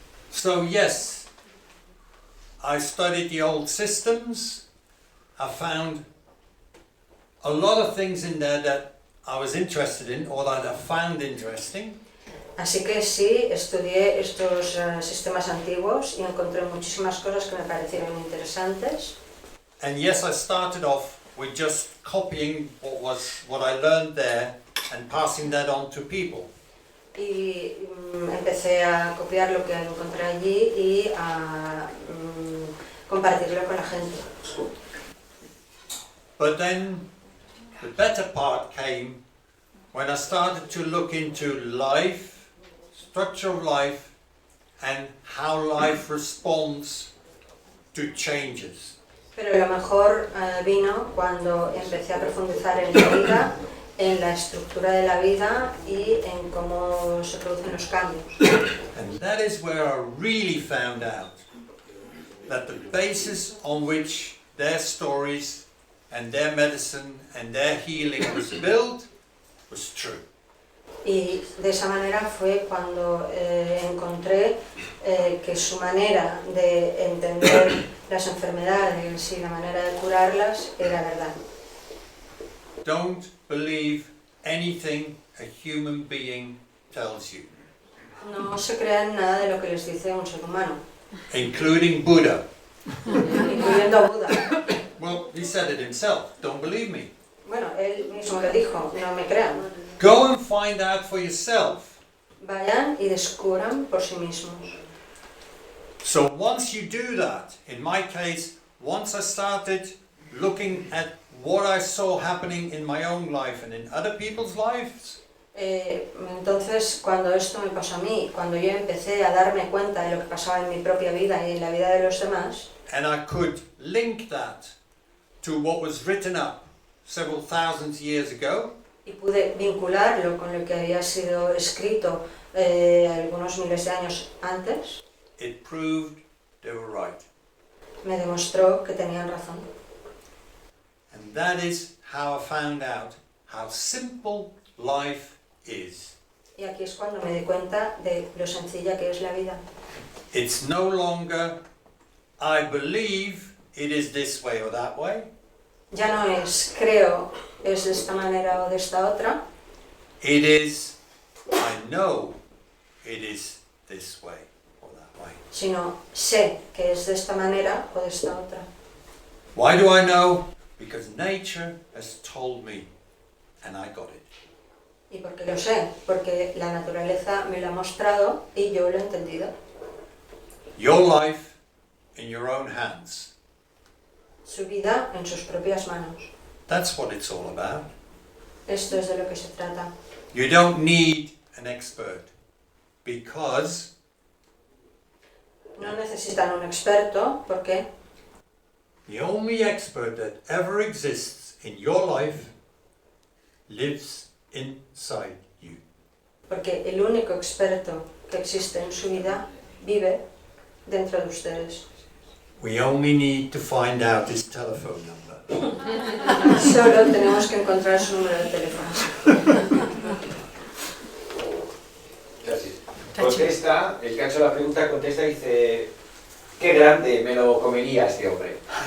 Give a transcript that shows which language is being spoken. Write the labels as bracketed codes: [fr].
[en] So yes, I studied the old systems. I found a lot of things in there that I was interested in or that I found interesting. [es] Así que sí, estudié estos sistemas antiguos y encontré muchísimas cosas que me parecieron interesantes. [en] And yes, I started off with just copying what I learned there and passing that on to people. [es] Y empecé a copiar lo que encontré allí y a compartirlo con la gente. [en] But then the better part came when I started to look into life, structure of life, and how life responds to changes. [es] Pero lo mejor vino cuando empecé a profundizar en la vida, en la estructura de la vida y en cómo se producen los cambios. [en] And that is where I really found out that the basis on which their stories and their medicine and their healing was built was true. [es] Y de esa manera fue cuando encontré que su manera de entender las enfermedades y la manera de curarlas era verdad. [en] Don't believe anything a human being tells you, [es] No se crean nada de lo que les dice un ser humano, [en] including Buddha. [es] incluyendo a Buda. [en] Well, he said it himself, don't believe me. [es] Bueno, él mismo lo dijo, no me crean. [en] Go and find out for yourself. [es] Vayan y descubran por sí mismos. [en] So once you do that, in my case, once I started looking at what I saw happening in my own life and in other people's lives, [es] Entonces, cuando esto me pasó a mí, cuando yo empecé a darme cuenta de lo que pasaba en mi propia vida y en la vida de los demás, [en] and I could link that to what was written up several thousand years ago, [es] y pude vincularlo con lo que había sido escrito algunos miles de años antes, [en] it proved they were right. [es] me demostró que tenían razón. [en] And that is how I found out how simple life is. [es] Y aquí es cuando me di cuenta de lo sencilla que es la vida. [en] It's no longer, I believe it is this way or that way. [es] Ya no es creo, es de esta manera o de esta otra. [en] It is, I know it is this way or that way. [es] Sino sé que es de esta manera o de esta otra. [en] Why do I know? Because nature has told me and I got it. [es] ¿Y por qué lo sé? Porque la naturaleza me lo ha mostrado y yo lo he entendido. [en] Your life in your own hands. [es] Su vida en sus propias manos. [en] That's what it's all about. [es] Esto es de lo que se trata. [en] You don't need an expert because [es] No necesitan un experto, ¿por qué? [en] the only expert that ever exists in your life lives inside you. [es] Porque el único experto que existe en su vida vive dentro de ustedes. [en] We only need to find out his telephone number. [es] Solo tenemos que encontrar su número de teléfono. Contesta, el que ha hecho la pregunta contesta y dice: qué grande me lo comería este hombre.